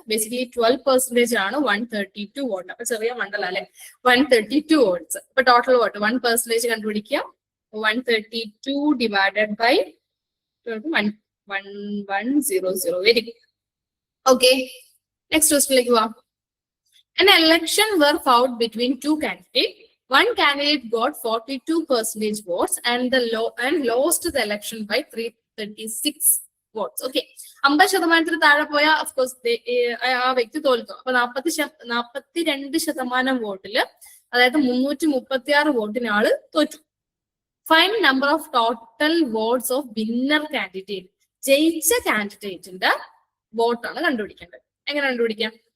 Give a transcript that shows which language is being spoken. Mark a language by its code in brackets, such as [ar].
[ml] Basically 12% ആണ് 132 vote. അപ്പൊ ചെറിയ മണ്ഡലം അല്ലെ? 132 വോട്ട്സ്. അപ്പൊ ടോട്ടൽ വോട്ട് 1% കണ്ടുപിടിക്കുക. 132 divided by 1100. Very good. Okay, next ക്വസ്റ്റ്യനിലേക്ക് പോവാം. [en] An election were fought between two candidates. One candidate got 42% votes and lost the election by 336 votes. [ml] Okay. 50% താഴെ പോയ ഓഫ്കോഴ്സ് ആ വ്യക്തി തോൽക്കും. അപ്പൊ 42% വോട്ടില്, അതായത് 336 വോട്ടിന് ആള് തോറ്റു. [en] Find number of total votes of winner candidate. [ml] ജയിച്ച കാൻഡിഡേറ്റിന്റെ വോട്ടാണ് കണ്ടുപിടിക്കേണ്ടത്. എങ്ങനെ കണ്ടുപിടിക്കാം?